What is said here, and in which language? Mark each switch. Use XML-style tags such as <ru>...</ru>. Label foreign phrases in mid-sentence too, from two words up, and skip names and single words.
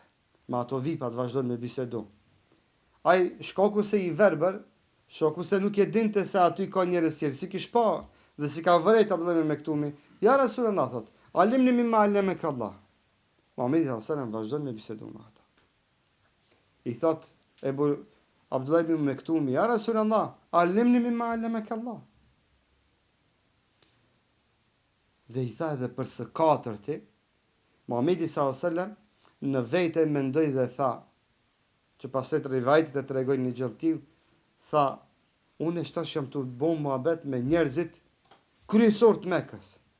<sq>Me ato vipat vazhdon me bisedu. Ai shkaku se i verbër, shkaku se nuk e dinte se aty ka njerëz tjerë, si kish pa dhe si ka vërejt Abdullah ibn Mektumi,</sq> <ar>يا رسول الله</ar> <sq>thot:</sq> <ar>"علمني مما علمك الله."</ar> <sq>Muhamedi</sq> <ar>صلى الله عليه وسلم</ar> <sq>vazhdon me bisedu me ata. I thot Abdullah ibn Mektumi:</sq> <ar>"يا رسول الله، علمني مما علمك الله."</ar> <sq>Dhe i tha edhe për së katërti, Muhamedi</sq> <ar>صلى الله عليه وسلم</ar> <sq>në vete mendoi dhe tha, që pastaj rivajtit e tregojnë një gjë të tillë, tha: "Unë shtash jam të bom muhabet me njerëzit kryesor të Mekës.</sq>